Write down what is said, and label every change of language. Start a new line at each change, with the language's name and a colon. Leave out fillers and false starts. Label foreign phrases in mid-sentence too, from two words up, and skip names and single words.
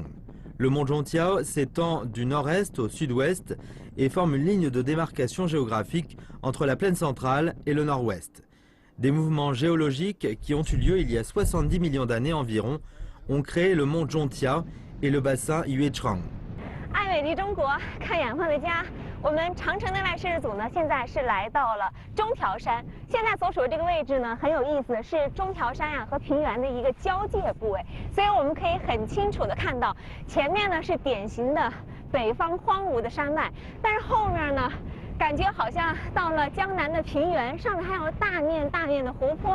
French: Le mont Zhongtiao s'étend du nord-est au sud-ouest et forme une ligne de démarcation géographique entre la plaine centrale et le nord-ouest. Des mouvements géologiques qui ont eu lieu il y a 70 millions d'années environ ont créé le mont Zhongtiao et le bassin Yuezhuang.
Chinese: 爱美丽中国，看养分的家。我们长城的外摄制组呢，现在是来到了中条山。现在所处的这个位置呢，很有意思，是中条山呀和平原的一个交界部位。所以我们可以很清楚的看到，前面呢是典型的北方荒芜的山脉，但是后面呢，感觉好像到了江南的平原，上面还有大面大面的湖泊。